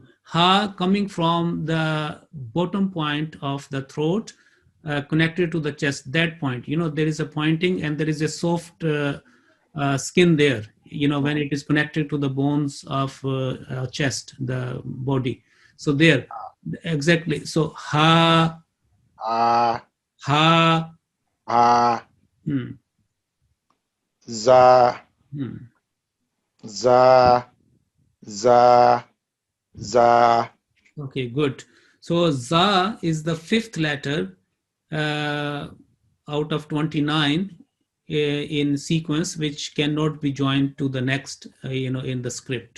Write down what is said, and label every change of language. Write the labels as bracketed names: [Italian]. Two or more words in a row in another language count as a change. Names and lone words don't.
[English] Ha coming from the bottom point of the throat, connected to the chest, that point. You know, there is a pointing and there is a soft skin there, you know, when it is connected to the bones of chest, the body. So there, exactly. So ha, Ah, ha, Ah, hmm, Za, hmm. Za, Za, Za. Okay, good. So za is the fifth letter out of 29 in sequence, which cannot be joined to the next, you know, in the script.